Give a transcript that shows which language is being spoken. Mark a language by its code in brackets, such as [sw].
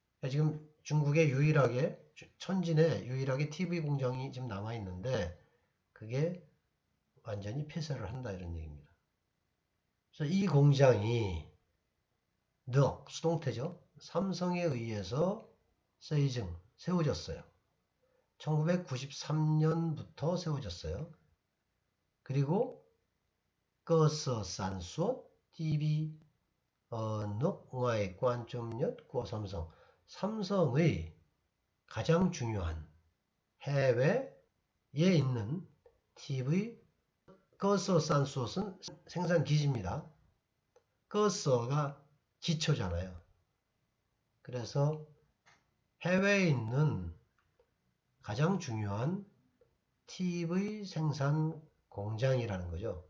[ko] 지금 중국에 천진에 유일하게 TV 공장이 지금 남아 있는데 그게 완전히 폐쇄를 한다 이런 얘기입니다. 그래서 이 공장이 수동태죠. 삼성에 의해서 세워졌어요. 1993년부터 세워졌어요. 그리고 [vi] cơ sở sản xuất TV ở nước ngoài quan trọng nhất của 삼성. [ko] 삼성의 가장 중요한 해외에 있는 TV 거서산수옷은 생산 기지입니다. 거서가 기초잖아요. 그래서 해외에 있는 가장 중요한 TV 생산 공장이라는 거죠.